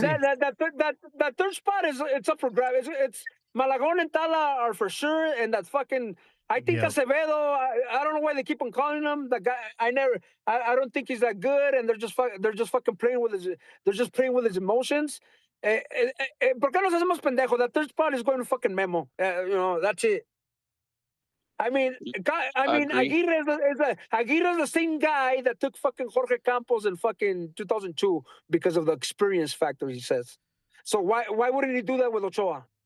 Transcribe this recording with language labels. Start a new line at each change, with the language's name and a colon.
English: That third spot it's up for grabs. It's Malagon and Tala are for sure, and that's fucking. I think Acevedo. I don't know why they keep on calling him that guy. I don't think he's that good, and they're just fucking playing with his. They're just playing with his emotions.
Spanish: ¿Por qué nos hacemos pendejos?
English: That third spot is going to fucking Memo. That's it. I mean, Aguirre is the same guy that took fucking Jorge Campos in fucking 2002 because of the experience factor, he says. So why wouldn't he do that with Ochoa?